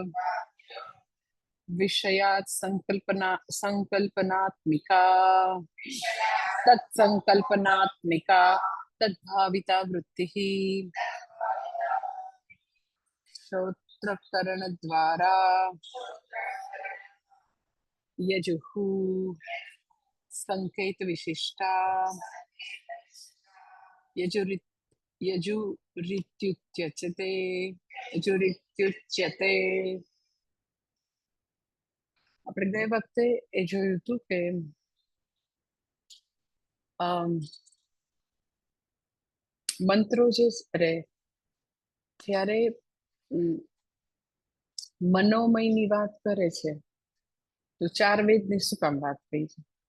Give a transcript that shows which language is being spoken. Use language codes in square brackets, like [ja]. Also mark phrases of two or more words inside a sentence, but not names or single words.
[sa] विषयात् संकल्पनात्मिका तत्संकल्पनात्मिका तद्भाविता वृत्तिः श्रोत्रकरण द्वारा यजुः संकेत विशिष्टा यजुरित्युच्यते यजुरित्युच्यते. [gu] આપણે ગઈ વખતે એ જોયું હતું કે મંત્રો જે રહે ત્યારે મનોમયની વાત કરે છે તો ચાર વેદની શું કામ વાત થઈ છે?